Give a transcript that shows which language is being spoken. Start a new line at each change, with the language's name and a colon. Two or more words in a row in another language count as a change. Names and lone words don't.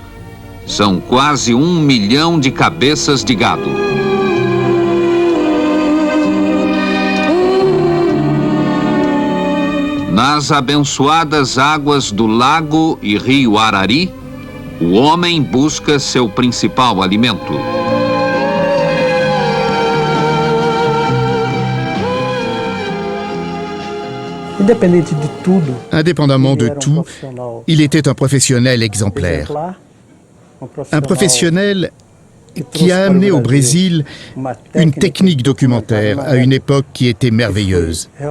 Portuguese: São quase 1 milhão de cabeças de gado. Nas abençoadas águas do lago e rio Arari, o homem busca seu principal alimento.
French: Indépendamment de tout, il était un professionnel exemplaire. Un professionnel qui a amené au Brésil une technique documentaire à une époque qui était merveilleuse.